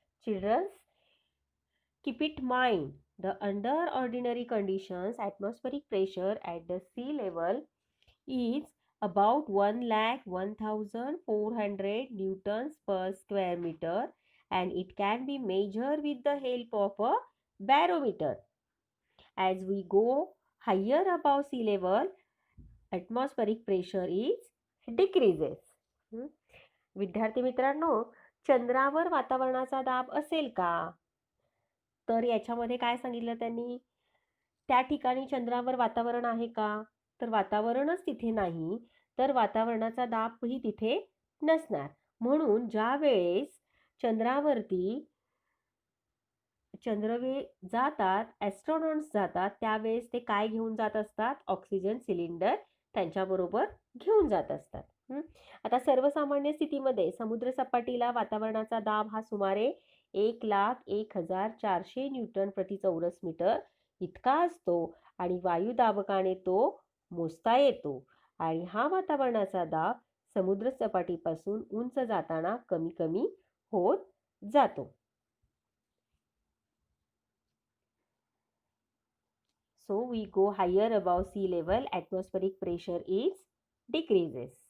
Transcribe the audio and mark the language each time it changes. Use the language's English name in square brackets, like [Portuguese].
[English] Children, keep it mind, the under ordinary conditions atmospheric pressure at the sea level is about 1,1400 newtons per square meter and it can be measured with the help of a barometer. As we go higher above sea level, atmospheric pressure is decreases. [Marathi] विद्यार्थी मित्रांनो, चंद्रावर वातावरणाचा दाब असेल का? तर याच्यामध्ये काय सांगितलं त्यांनी? त्या ठिकाणी चंद्रावर वातावरण आहे का? तर वातावरणच तिथे नाही, तर वातावरणाचा दाबही तिथे नसणार. म्हणून ज्या वेळेस चंद्रावरती चंद्रवे जातात, ॲस्ट्रॉनॉट्स जातात, त्यावेळेस ते काय घेऊन जात असतात? ऑक्सिजन सिलेंडर त्यांच्याबरोबर घेऊन जात असतात. आता सर्वसामान्य स्थितीमध्ये समुद्र सपाटीला वातावरणाचा दाब हा सुमारे 1,01,400 न्यूटन प्रति चौरस मीटर इतका असतो आणि वायुदाबकाने तो मोजता येतो आणि हा वातावरणाचा दाब समुद्र सपाटीपासून उंच जाताना कमी कमी होत जातो. [English] So we go higher above sea level, atmospheric pressure is decreases.